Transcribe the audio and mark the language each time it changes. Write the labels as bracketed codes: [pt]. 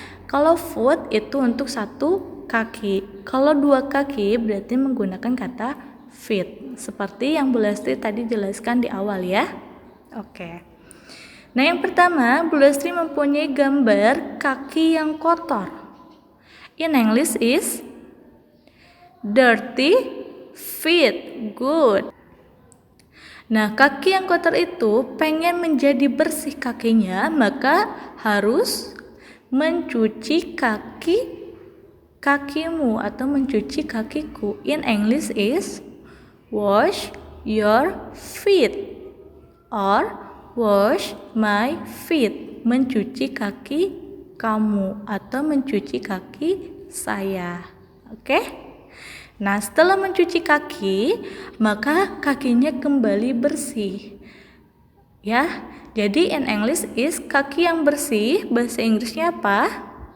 [id] Kalau foot itu untuk 1 kaki. Kalau 2 kaki berarti menggunakan kata feet. Seperti yang Bu Lestri tadi jelaskan di awal, ya. Oke. Nah, yang pertama, Bu Lestri mempunyai gambar kaki yang kotor. [en] In English is dirty feet. Good. [id] Nah, kaki yang kotor itu pengen menjadi bersih kakinya, maka harus mencuci kakimu atau mencuci kakiku. [en] In English is wash your feet or wash my feet. [id] Mencuci kaki kamu atau mencuci kaki saya. Oke? Nah, setelah mencuci kaki, maka kakinya kembali bersih. Ya, jadi [en] in English is [id] kaki yang bersih, bahasa Inggrisnya apa?